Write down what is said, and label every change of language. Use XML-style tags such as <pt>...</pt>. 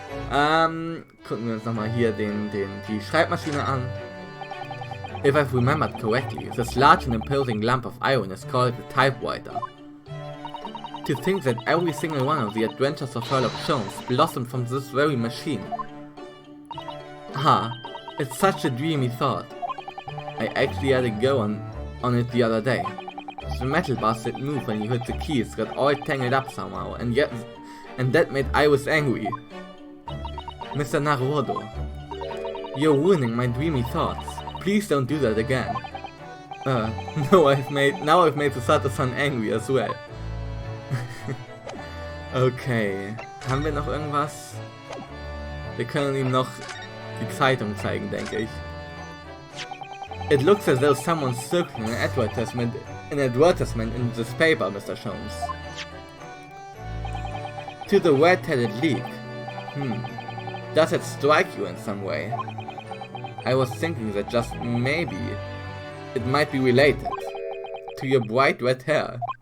<de>Gucken wir uns nochmal hier die Schreibmaschine an.</de> <en>If I've remembered correctly, this large and imposing lump of iron is called the typewriter. To think that every single one of the adventures of Sherlock Holmes blossomed from this very machine. Ah, it's such a dreamy thought. I actually had a go on it the other day. The metal bars didn't move when you hit the keys, got all tangled up somehow, and that made Iris angry. Mr. Naruhodo, you're ruining my dreamy thoughts. Please don't do that again. No, I've made the Sato-san angry as well.</en> <de>Okay, haben wir noch irgendwas? Wir können ihm noch die Zeitung zeigen, denke ich.</de> <en>It looks as though someone's circling an advertisement in this paper, Mr. Holmes. To the Red-Headed League. Does it strike you in some way? I was thinking that just maybe it might be related to your bright red hair.</en>